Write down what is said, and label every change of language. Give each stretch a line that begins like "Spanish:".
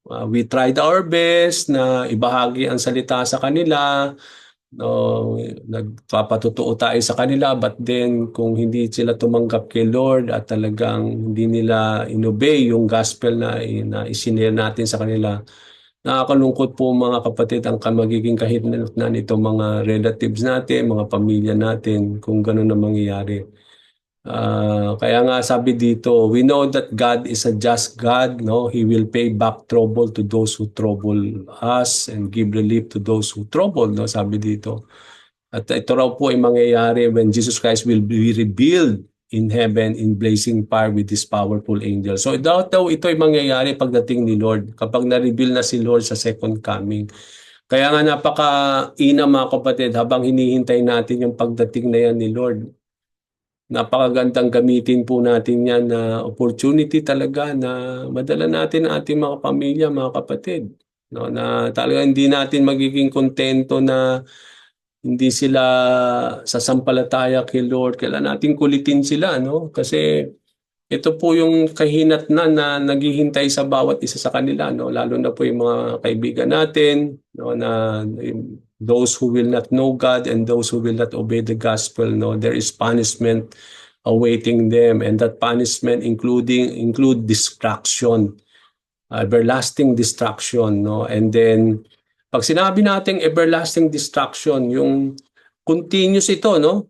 English: we tried our best
Filipino: na ibahagi ang salita sa kanila, no, nagpapatotoo tayo sa kanila, but then kung hindi sila tumanggap kay Lord at talagang hindi nila inobey yung gospel na isinare natin sa kanila, nakakalungkot po mga kapatid ang magiging kahinatnan nito mga relatives natin, mga pamilya natin kung gano'n na mangyayari. Kaya nga sabi dito,
English: we know that God is a just God, no? He will pay back trouble to those who trouble us and give relief to those who trouble, no?
Filipino: Sabi dito. At ito raw po ay mangyayari
English: when Jesus Christ will be revealed in heaven in blazing fire with His powerful angels.
Filipino: So daw ito ay mangyayari pagdating ni Lord, kapag na-reveal na si Lord sa second coming. Kaya nga napaka-ina mga kapatid, habang hinihintay natin yung pagdating na yan ni Lord, napakagandang gamitin po natin yan na opportunity talaga na madala natin ang ating mga pamilya, mga kapatid. No, na talaga hindi natin magiging kontento na hindi sila sasampalataya kay Lord. Kailangan natin kulitin sila, no? Kasi ito po yung kahinatnan na naghihintay sa bawat isa sa kanila, no? Lalo na po yung mga kaibigan natin, no?
English: Na those who will not know God and those who will not obey the gospel, no? There is punishment awaiting them, and that punishment include destruction, everlasting destruction, no?
Filipino: And then pag sinabi nating everlasting destruction, yung continuous ito, no?